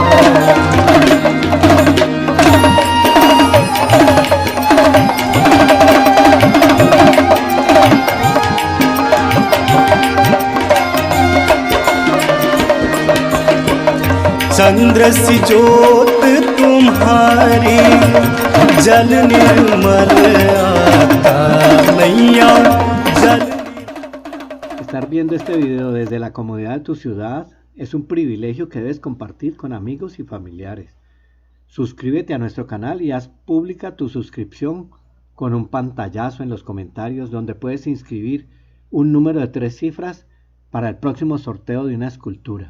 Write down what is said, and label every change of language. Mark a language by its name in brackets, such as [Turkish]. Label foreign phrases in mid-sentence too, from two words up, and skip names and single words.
[Hindi] चंद्र सी जोत तुम्हारी, जल निर्मल आता, नैया जल। [Spanish] Estar viendo este video desde la comodidad de tu ciudad es un privilegio que debes compartir con amigos y familiares. Suscríbete a nuestro canal y haz pública tu suscripción con un pantallazo en los comentarios donde puedes inscribir un número de 3 cifras para el próximo sorteo de una escultura.